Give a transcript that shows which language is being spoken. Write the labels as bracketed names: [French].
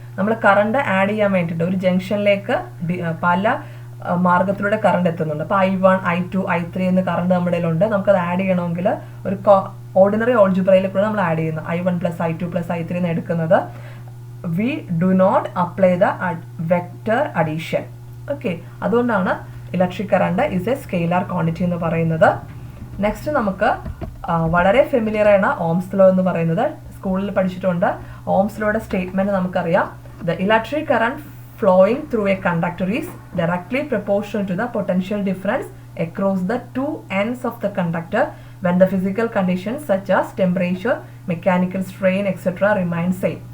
[Malayalam] നമ്മൾ current add ചെയ്യാൻ വേണ്ടിയിട്ട് ഒരു ജംഗ്ഷനിലേക്ക് പല മാർഗത്തിലൂടെ കറണ്ട് എത്തുന്നുണ്ട്. അപ്പോൾ I1, I2, I3 എന്ന കറണ്ട് നമ്മുടെ കയ്യിലുണ്ട്. നമുക്കത് ആഡ് ചെയ്യണമെങ്കിൽ ഒരു ഓർഡിനറി ഓൾജിബ്രയിൽ കൂടെ നമ്മൾ ആഡ് ചെയ്യുന്നു. I1 + I2 + I3 എന്ന് എടുക്കുന്നത്. [English] We do not apply the vector addition. [Malayalam] Okay, അതുകൊണ്ടാണ് [English] electric current is a scalar quantity [Malayalam] എന്ന് പറയുന്നത്. നെക്സ്റ്റ് നമുക്ക് വളരെ ഫെമിലിയർ ആണ് ഓംസ് ലോ എന്ന് പറയുന്നത്. സ്കൂളിൽ പഠിച്ചിട്ടുണ്ട്. ഓംസ് ലോയുടെ സ്റ്റേറ്റ്മെന്റ് നമുക്കറിയാം. [English] The electric current flowing through a conductor is directly proportional to the potential difference across the two ends of the conductor when the physical conditions such as temperature, mechanical strain etcetera remain same.